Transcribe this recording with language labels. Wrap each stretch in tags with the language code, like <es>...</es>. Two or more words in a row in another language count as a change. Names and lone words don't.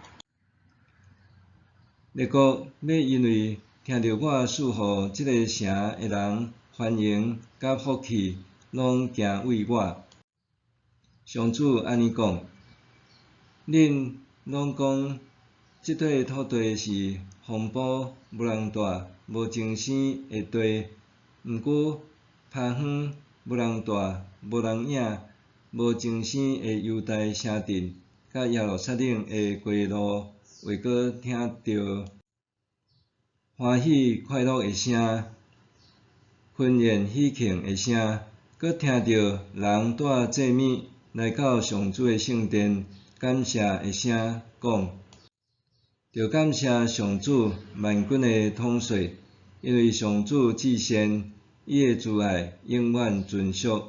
<nan>列国要因为听到我赐予即个城的人欢迎甲福气，拢行为我。上主安尼讲：恁拢讲即块土地是荒芜、无人住、无精生的地，毋过趴远、无人住、无人影、无精生的犹大城镇，甲耶路撒冷的街路，会阁听到欢喜快乐的声、婚宴喜庆的声，阁听到人带祭物来到上主的圣殿，感谢的声，讲：着感谢上主万军的统帅，因为上主至善，伊的慈爱永远存续。</nan>